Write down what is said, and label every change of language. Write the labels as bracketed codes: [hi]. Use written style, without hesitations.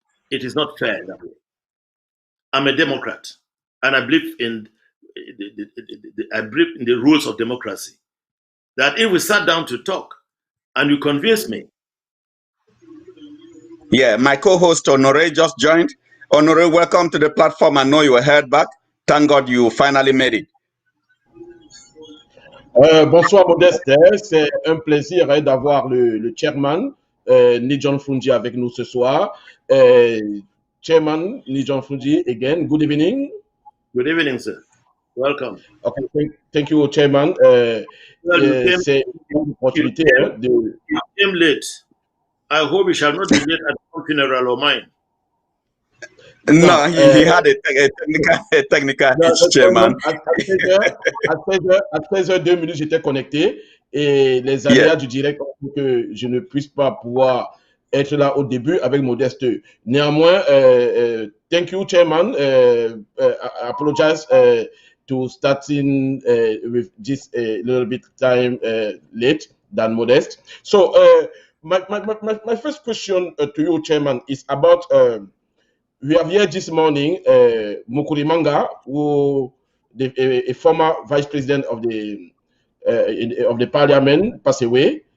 [en] It is not fair that way. I'm a Democrat, and I believe in the rules of democracy. That if we sat down to talk, and you convince me. Yeah, my co-host Honore just joined. Honore, welcome to the platform. I know you were heard back. Thank God you finally made it. [fr] Bonsoir Modeste, c'est un plaisir d'avoir le chairman Nijon Fru Ndi avec nous ce soir. [en] Chairman Nijon Fru Ndi, again, good evening. Good evening, sir. Welcome. Okay, thank you, Chairman. [fr] C'est une opportunité de... [en] You came late. I hope you shall not be late at your funeral or mine. No, he had a technical issue, Chairman. [fr] À 13h02, j'étais connecté et les aléas du direct ont fait que je ne puisse pas pouvoir être là au début avec Modeste. Néanmoins, [en] thank you, Chairman. I apologize to starting with this a little bit time late than Modeste. So, my first question to you, Chairman, is about we have here this morning Mukuri Manga, who a former vice president of the parliament, passed away.